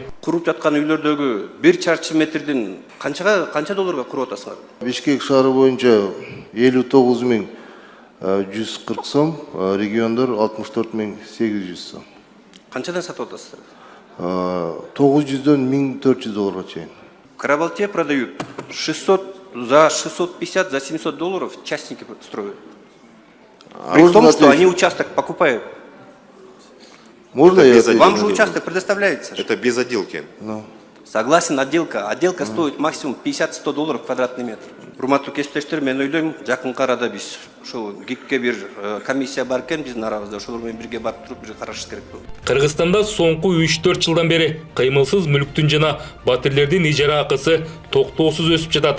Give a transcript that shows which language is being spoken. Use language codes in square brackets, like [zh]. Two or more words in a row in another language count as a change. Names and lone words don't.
[ky] Куруп жаткан үйлөрдөгү 1 чарчы метрдин канча долларга куруп атасыңар? Бишкек шаары боюнча 59.140 сом, региондор 64.800 сом. Канчадан сатып атасыздар? $900'дөн $1,400 чейин. [ru] В Карабалте продают 600, за 650, за $700 частники строят. При том, что они участок покупают. Можно я отвечу? Вам же участок предоставляется. это без отделки. Согласен, отделка стоит максимум $50-100 квадратный метр. [ky] Урматтуу кесиптештер, мен ойлойм, жакынкы арада биз ошол ГИКке бир комиссия бар экен, биздин арабызда ошолор менен бирге барып туруп бир карашыбыз керек болот. Кыргызстанда соңку 3-4 жылдан бери кыймылсыз мүлктүн жана батирлердин ижара акысы токтоосуз өсүп жатат.